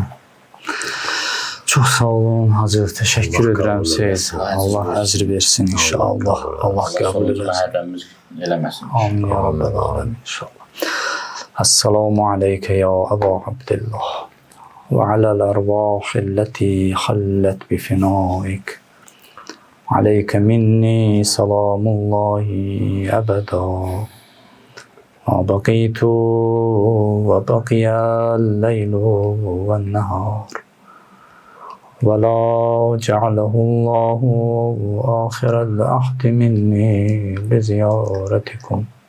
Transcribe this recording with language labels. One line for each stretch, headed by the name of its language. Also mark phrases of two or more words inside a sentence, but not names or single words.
Azerbaijani: Çox sağ olun Hacı, təşəkkür edirəm siz. Allah əcr versin inşallah. Allah qəbul eləməsin.
Arabic: آمين يا رب العالمين إن شاء الله. السلام عليك يا أبا عبد الله وعلى الأرواح التي حلت بفنائك. عليك مني سلام الله أبدا ما بقيت وبقي الليل والنهار ولا جعله الله آخر العهد مني لزيارتكم